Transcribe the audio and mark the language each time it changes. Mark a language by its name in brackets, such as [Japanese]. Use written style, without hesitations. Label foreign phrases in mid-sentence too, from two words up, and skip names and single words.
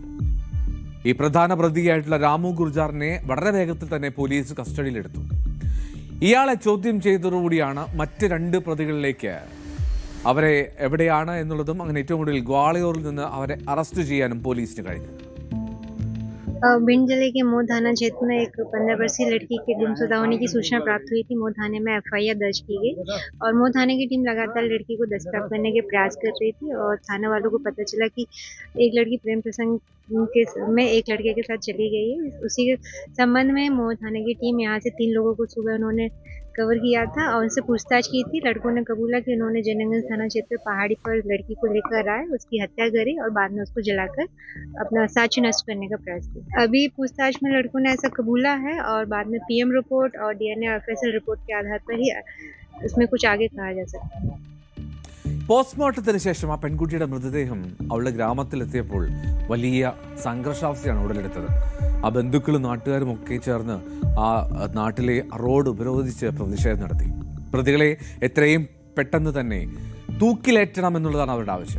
[Malayalam] ഈ പ്രധാന പ്രതിയായിട്ടുള്ള രാമു ഗുർജാറിനെ വളരെ വേഗത്തിൽ തന്നെ പോലീസ് കസ്റ്റഡിയിലെടുത്തു. ഇയാളെ ചോദ്യം ചെയ്തതോടുകൂടിയാണ് മറ്റ് 2 പ്രതികളിലേക്ക് അവരെ എവിടെയാണ് എന്നുള്ളതും അങ്ങനെ ഏറ്റവും കൂടുതൽ ഗ്വാളിയോറിൽ നിന്ന് അവരെ അറസ്റ്റ് ചെയ്യാനും പോലീസിന് കഴിഞ്ഞത്. [Hindi] भिंड जिले के मोह थाना क्षेत्र में एक 15 वर्षीय लड़की के गुमशुदा होने की सूचना प्राप्त हुई थी। मोह थाने में FIR दर्ज की गई और मोह थाने की टीम लगातार लड़की को दस्तगिरद करने के प्रयास कर रही थी और थाना वालों को पता चला कि एक लड़की प्रेम प्रसंग में एक लड़के के साथ चली गई है। उसी के संबंध में मोह थाने की टीम यहाँ से 3 लोगों को सुबह उन्होंने कवर किया था और उनसे पूछताछ की थी। लड़कों ने कबूला कि उन्होंने जयनगंज थाना क्षेत्र पहाड़ी पर लड़की को लेकर आए, उसकी हत्या करी और बाद में उसको जलाकर अपना साक्ष्य नष्ट करने का प्रयास किया। अभी पूछताछ में लड़कों ने ऐसा कबूला है और बाद में [English] PM report [Hindi] और DNA और [English] FSL report [Hindi] के आधार पर ही इसमें कुछ आगे कहा जा सकता है. [Malayalam] പോസ്റ്റ്മോർട്ടത്തിന് ശേഷം ആ പെൺകുട്ടിയുടെ മൃതദേഹം അവളുടെ ഗ്രാമത്തിലെത്തിയപ്പോൾ വലിയ സംഘർഷാവസ്ഥയാണ് ഉടലെടുത്തത്. ആ ബന്ധുക്കളും നാട്ടുകാരും ഒക്കെ ചേർന്ന് ആ നാട്ടിലെ റോഡ് ഉപരോധിച്ച് പ്രതിഷേധം നടത്തി. പ്രതികളെ എത്രയും പെട്ടെന്ന് തന്നെ തൂക്കിലേറ്റണം എന്നുള്ളതാണ് അവരുടെ ആവശ്യം.